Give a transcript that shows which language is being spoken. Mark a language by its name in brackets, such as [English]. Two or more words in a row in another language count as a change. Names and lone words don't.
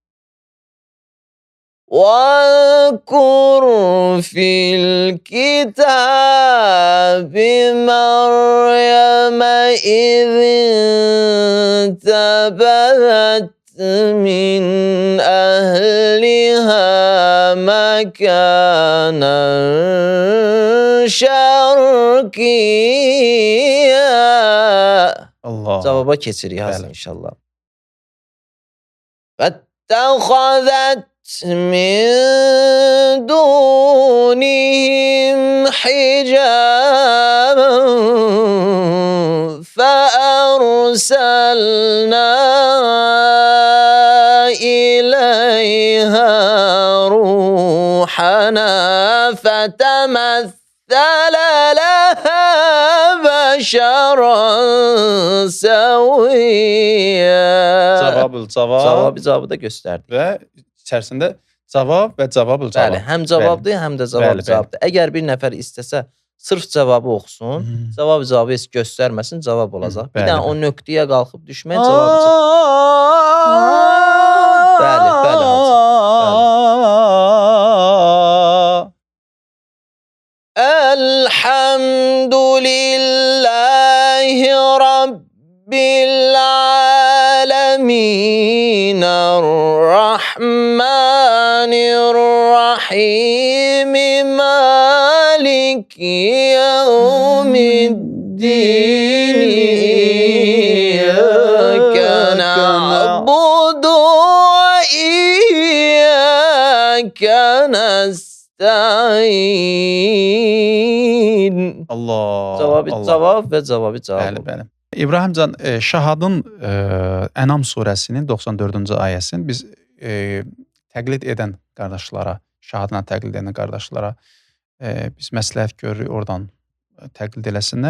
[Arabic] وَاذْكُرْ فِي الْكِتَابِ مَرْيَمَ إِذِ انتَبَذَتْ مِنْ أَهْلِهَا مَكَانًا شَرْقِيًّا. Allah. [Azerbaijani] Cavaba keçirik hazır inşallah. [Arabic] فَاتَّخَذَتْ مِنْ دُونِهِمْ حِجَابًا فَأَرْسَلْنَا إِلَيْهَا روحنا فَتَمَثَّلَ لَهَا بَشَرًا سَوِيًّا. [Azerbaijani] Cavabı da göstərdik. Və içərisində cavab və cavabıl cavab. Bəli, həm cavabdır, həm də cavablı cavabdır. Əgər bir nəfər istəsə sırf cavabı oxusun, cavabı heç göstərməsin, cavab olacaq. Bir dənə o nöqtəyə qalxıb düşmən cavabı cavab. Bəli, bəli. [Arabic] الحمد لله رب العالمين الرحمن الرحيم مالك يوم الدين إياك نعبد وإياك نستعين Allah. [Azerbaijani] Cavab və cavabı cavab. Bəli, bəli. İbrahimcan, Şahadın Ənam surəsinin 94-cü ayəsini biz təqlid edən qardaşlara, Şahadla təqlid edən qardaşlara biz məsləhət görürük oradan təqlid eləsinlər.